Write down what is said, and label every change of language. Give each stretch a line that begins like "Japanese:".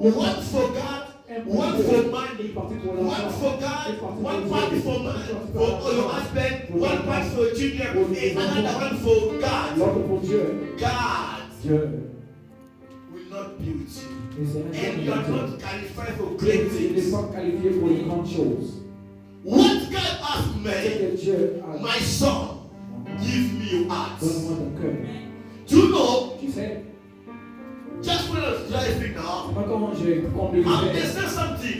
English: one for God, one for money,
French: une partie pour
English: one
French: l'argent,
English: for God, one part for man, for your husband, one part for children, and another one for God.
French: l'autre pour Dieu.
English: God.
French: Dieu.
English: And you are not qualified for great
French: Il n'est
English: things.
French: pas qualifié pour les grandes choses.
English: What God asked
French: Ce
English: me,
French: que Dieu a
English: my son, give me your heart.
French: donne-moi ton cœur.
English: Do you know,
French: Tu sais,
English: just when I was driving now,
French: moi quand j'ai conduit,
English: I understand something.